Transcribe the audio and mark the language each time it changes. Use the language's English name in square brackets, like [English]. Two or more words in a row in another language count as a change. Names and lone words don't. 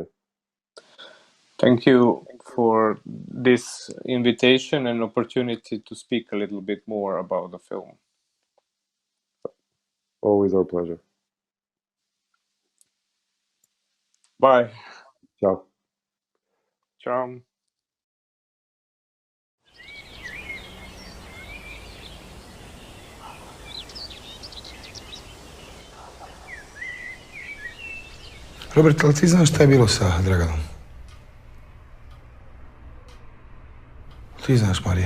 [English] Thank you for this invitation and opportunity to speak a little bit more about the film. Always our pleasure. Bye. [Serbian] Ciao. Ciao. Robert, ali ti znaš šta je bilo sa Draganom? Ti znaš, Marija?